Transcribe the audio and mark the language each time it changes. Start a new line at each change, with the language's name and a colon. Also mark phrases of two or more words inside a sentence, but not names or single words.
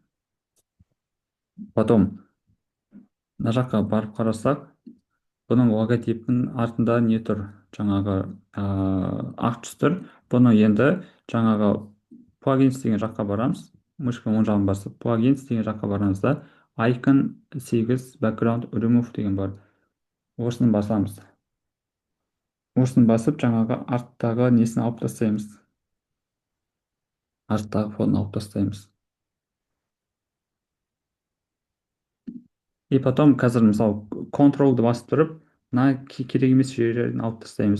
Kazakh: Потом мына жаққа барып қарасақ, бұның логотипінің артында не тұр? Жаңағы ақ түс тұр. Бұны енді жаңағы плагинс деген жаққа барамыз. Мышка оң жағын басып, плагинс деген жаққа барамыз да,
English: icon 8 background remove
Kazakh: деген бар. Осыны басамыз. Осыны басып, жаңағы арттағы несін алып тастаймыз. Арттағы фонын алып тастаймыз. И потом қазір мысалы контролды басып тұрып, мына керек емес жерлерін алып тастаймыз.